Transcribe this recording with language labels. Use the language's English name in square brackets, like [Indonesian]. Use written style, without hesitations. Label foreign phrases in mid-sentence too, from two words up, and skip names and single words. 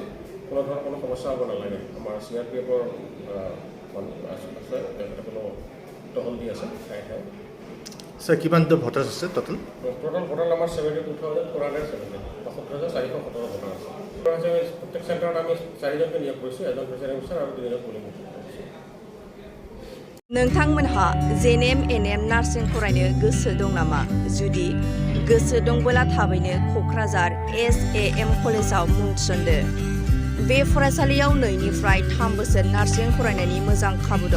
[Assamese] কোনো ধৰণৰ কোনো সমস্যা হ'ব নালাগে। আমাৰ CRPFৰ আছে তেখেতসকলেও টহল দি আছে ঠায়ে ঠায়ে। স্যাৰ কিমান ভোটাৰ আছে টোটেল ভোটাৰ আমাৰ 72,470 72,417 ভোটাৰ আছে। প্ৰত্যেক চেণ্টাৰত আমি 4জনকে নিয়োগ কৰিছোঁ, এজন প্ৰেচাইডিং অফিচাৰ আৰু 2জন পুলিং অফিচাৰ। [Bodo] नोंथांमोनहा JNM NM नार्सिं फरायनो गोसो दं नामा? जुदि गोसो दंबोला थाबैनो क'क्राझार SAM कलेजाव मुं थिसनदो। बे फरायसालियाव 2निफ्राय 3 बोसोर नार्सिं फरायनायनि मोजां खाबु दं।